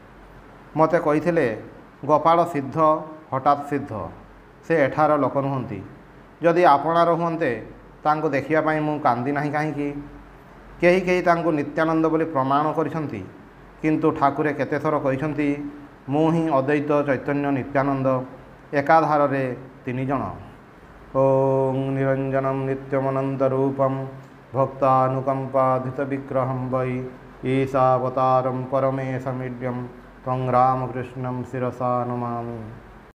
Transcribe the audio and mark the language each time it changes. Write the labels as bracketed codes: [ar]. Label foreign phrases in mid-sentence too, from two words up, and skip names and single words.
[or] ମତେ କହିଥିଲେ ଗୋପାଳ ସିଦ୍ଧ ହଠାତ ସିଦ୍ଧ, ସେ ଏଠାର ଲୋକ ନୁହଁନ୍ତି, ଯଦି ଆପଣାର ହୁଅନ୍ତେ ତାଙ୍କୁ ଦେଖିଆ ପାଇ ମୁଁ କାନ୍ଦି ନାହିଁ କାହିଁକି? କେହି କେହି ତାଙ୍କୁ ନିତ୍ୟାନନ୍ଦ ବୋଲି ପ୍ରମାଣ କରିସନ୍ତି, କିନ୍ତୁ ଠାକୁରେ କେତେ ଥର କହିସନ୍ତି ମୁଁ ହିଁ ଅଦ୍ୱୈତ ଚୈତନ୍ୟ ନିତ୍ୟାନନ୍ଦ ଏକାଧାର ରେ 3 ଜଣ। [sa] ओं निरंजनम नित्यमनंत रूपम भक्तानुकंपाधित विग्रहं वै ईशावतारं परमेशमीड्यं त्वं रामकृष्णं शिरसा नमामि।